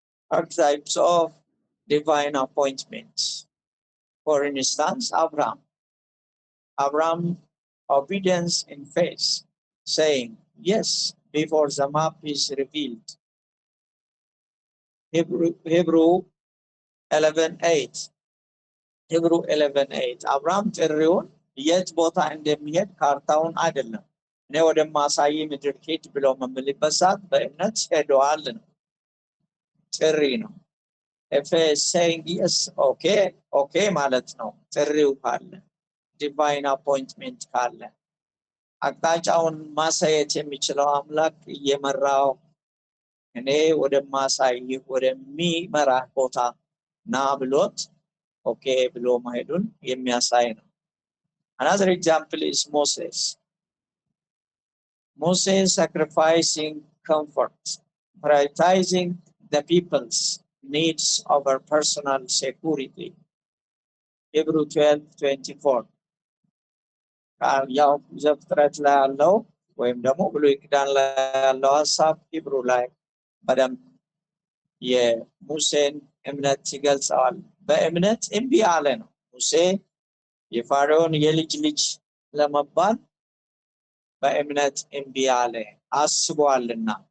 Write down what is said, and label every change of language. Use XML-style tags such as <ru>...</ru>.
<en>Archetypes of divine appointments. For instance, Abraham obedience in faith, saying yes before the map is revealed.</en> <am>Hebrew 11:8 Hebrew 11:8 አብርሃም ጥሪውን የት ቦታ እንደሚሄድ ካርታውን አይደለም እኔ ወደማሳይ ምድር ሂድ ብለው መምልበት ሰዓት በእምነት ሄደዋል ነው። ጥሪ ነው።</am> <en>if saying yes okay</en> <am>ማለት ነው። ጥሪው ካለ ዲቫይን አፖይንትመንት ካለ አቅጣጫውን ማሳየት የሚችለው አምላክ እየመራው እኔ ወደማሳይ ወደሚመራ ቦታ ና ብሎት okay ብሎ ማሄዱን የሚያሳይ ነው።</am> <en>Another example is Moses. Moses sacrificing comfort, prioritizing the people's needs over personal security.</en> <am>Hebrew 12:24 ያው ዘፍጥረት ላይ ያለው ወይም ደግሞ ብሉይ ኪዳን ላይ ያለው ሐሳብ ሂብሩ ላይ በደንብ የሙሴን እምነት ይገልጻል። በእምነት እምቢ አለ ነው። ሙሴ የፋርዖን የልጅ ልጅ ለመባል በእምነት እምቢ አለ አስቧልና</am>